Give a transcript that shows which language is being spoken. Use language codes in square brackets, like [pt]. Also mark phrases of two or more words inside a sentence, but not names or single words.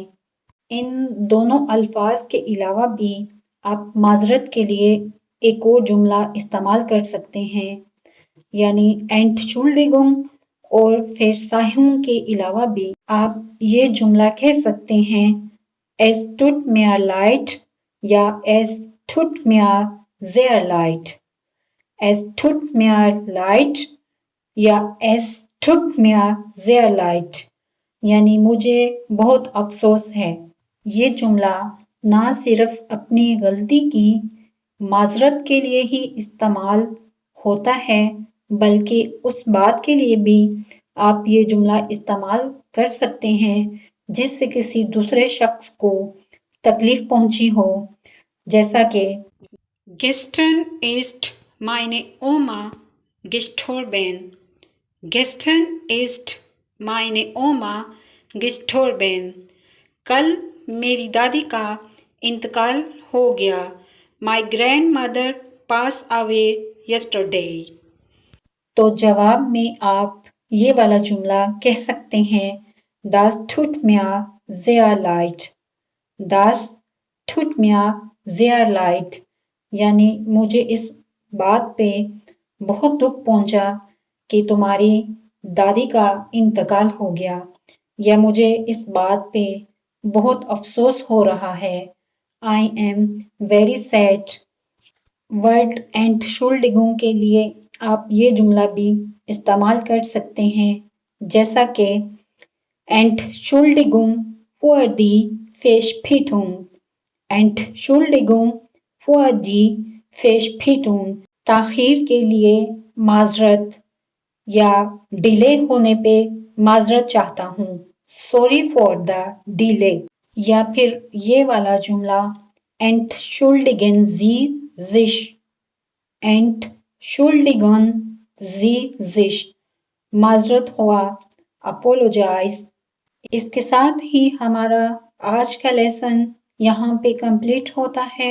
[ur] ان دونوں الفاظ کے علاوہ بھی آپ معذرت کے لیے ایک اور جملہ استعمال کر سکتے ہیں، یعنی Entschuldigung اور Verzeihung کے علاوہ بھی آپ یہ جملہ کہہ سکتے ہیں [de] Es tut mir leid [ur] یا [de] Es tut mir sehr leid، Es tut mir leid [ur] یا [de] Es tut mir sehr leid، [ur] یعنی مجھے بہت افسوس ہے۔ یہ جملہ نہ صرف اپنی غلطی کی معذرت کے لیے ہی استعمال ہوتا ہے بلکہ اس بات کے لیے بھی آپ یہ جملہ استعمال کر سکتے ہیں جس سے کسی دوسرے شخص کو تکلیف پہنچی ہو، جیسا کہ [de] Gestern ist meine Oma gestorben، Gestern ist meine Oma gestorben، [ur] کل میری دادی کا انتقال ہو گیا، [en] My grandmother passed away yesterday۔ [ur] تو جواب میں آپ یہ والا جملہ کہہ سکتے ہیں [de] Das tut mir sehr leid، Das tut mir sehr leid [ur] یعنی مجھے اس بات پہ بہت دکھ پہنچا کہ تمہاری دادی کا انتقال ہو گیا، یا مجھے اس بات پہ بہت افسوس ہو رہا ہے۔ [en] I am very sad۔ [ur] ورڈ Entschuldigung کے لیے آپ یہ جملہ بھی استعمال کر سکتے ہیں، جیسا کہ [de] Entschuldigung für die Verspätung۔ Entschuldigung für die Verspätung [ur] تاخیر کے لیے معذرت یا ڈیلے ہونے پہ معذرت چاہتا ہوں، [en] sorry for the delay۔ [ur] یا پھر یہ والا جملہ [de] Entschuldigen Sie sich۔ Entschuldigen Sie sich [ur] معذرت خواہ، [de] apologize۔ [ur] اس کے ساتھ ہی ہمارا آج کا لیسن یہاں پہ کمپلیٹ ہوتا ہے۔